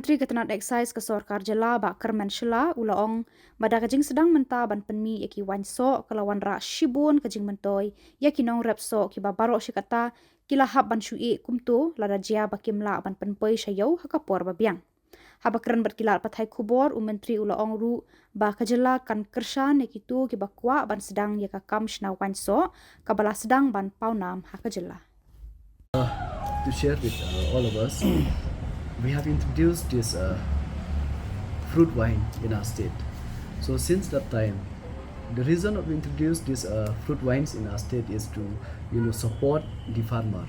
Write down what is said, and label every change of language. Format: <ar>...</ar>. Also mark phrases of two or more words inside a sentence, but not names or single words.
<kha>tnad Excise ke sorkar Jylla Bah Kyrmen Shylla ulaong bada ke jingsdang mynta ban pynmih yaki Wain Soh ke wanrah Shibun ke jingmyntoi yaki nongrep Soh kiba baroh katta kila hab ban shui kumto lada Jylla Bah Kymla ban pynpoi shayau Khubor biang. Haba kren berkilat pathai Khubor Myntri ulaong ru Bah Jylla kan kyrshan yaki tu kiba kwah ban sedang yaka kam shna Wain Soh kabala sedang ban paunam Jylla.</kha> <en>To share with all of us, we have introduced this fruit wine in our state. So since that time, the reason of introduce this fruit wines in our state is to support the farmer.</en>